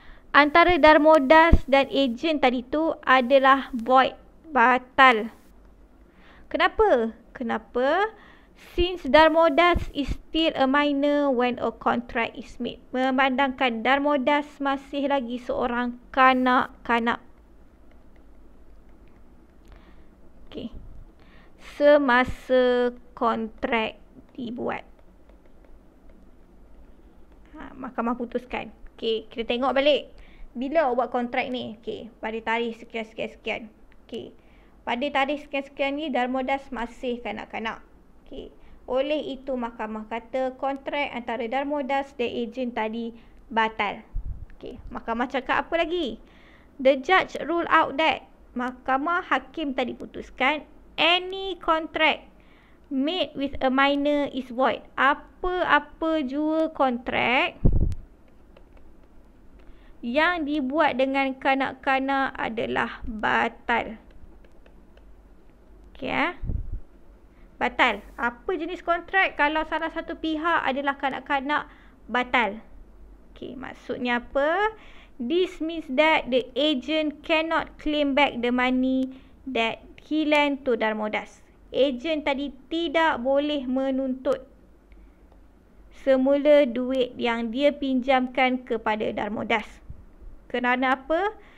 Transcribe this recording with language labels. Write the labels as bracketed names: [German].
[Malay] Antara Darmodas dan ejen tadi tu adalah void, batal. Kenapa? [English] Since Darmodas is still a minor when a contract is made. [Malay] Memandangkan Darmodas masih lagi seorang kanak-kanak. Okay. Semasa kontrak dibuat. Mahkamah putuskan. Okay, kita tengok balik. bila awak buat kontrak ni? Okey, pada tarikh sekian-sekian-sekian. Okey. Pada tarikh sekian-sekian ni Darmodas masih kanak-kanak. Okey. Oleh itu mahkamah kata kontrak antara Darmodas dan ejen tadi batal. Okey, mahkamah cakap apa lagi? [English] The judge rule out that, [Malay] mahkamah hakim tadi putuskan [English] any contract made with a minor is void. [Malay] Apa-apa jua kontrak yang dibuat dengan kanak-kanak adalah batal. Okey, batal. Apa jenis kontrak kalau salah satu pihak adalah kanak-kanak, batal. Okey, maksudnya apa? [English] This means that the agent cannot claim back the money that he lent to Darmodas. [Malay] Ejen tadi tidak boleh menuntut semula duit yang dia pinjamkan kepada Darmodas. Kerana apa?